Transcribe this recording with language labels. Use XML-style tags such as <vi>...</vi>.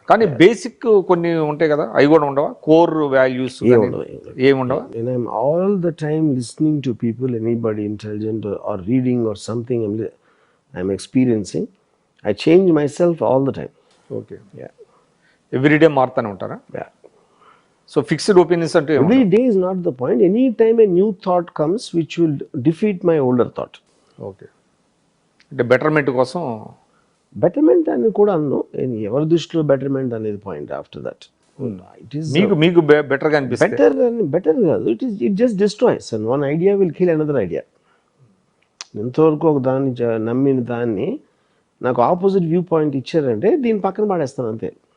<te>కానీ బేసిక్ కొన్ని ఉంటాయి కదా, అవి కూడా ఉండవా? Core values ఏముండవా?</te> <en>And I'm all the time listening to people, anybody intelligent or reading or something I'm experiencing. I change myself all the time. Okay, Yeah.</en> <te>Everyday మారుతూనే ఉంటారా? Yeah.</te> <en>So fixed opinions అంటే Every day is not the point. Any time a new thought comes which will defeat my older thought.</en> <te>Okay, అంటే betterment కోసం. Betterment అని కూడా అన్ను, ఎవరి దృష్టిలో betterment అనేది</te> <en>Point after that. It is</en> <te>మీకు బెటర్గా అనిపిస్తుంది? బెటర్ కాదు,</te> <en>It just destroys and one idea will kill another idea.</en> <te>ఎంతవరకు ఒక దాన్ని నమ్మిన దాన్ని నాకు ఆపోజిట్ వ్యూ పాయింట్ ఇచ్చారంటే దీని పక్కన పడేస్తాను అంతే.</te>